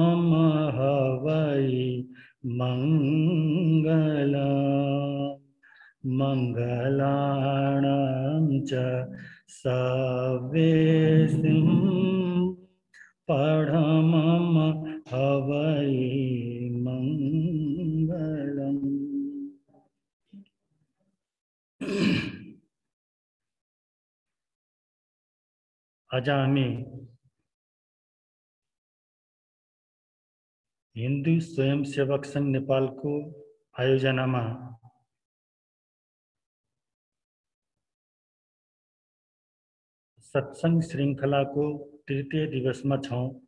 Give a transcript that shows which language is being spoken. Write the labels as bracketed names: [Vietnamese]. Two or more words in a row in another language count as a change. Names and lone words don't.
[Prakrit languages] पढ़ममहवै मंगलम् मङ्गलानां च सवेसिं परमं हवै मङ्गलम्। [Nepali] आज हामी हिन्दू स्वयंसेवक संघ नेपालको आयोजनामा सत्संग श्रृङ्खलाको तृतीय दिवसमा छौं।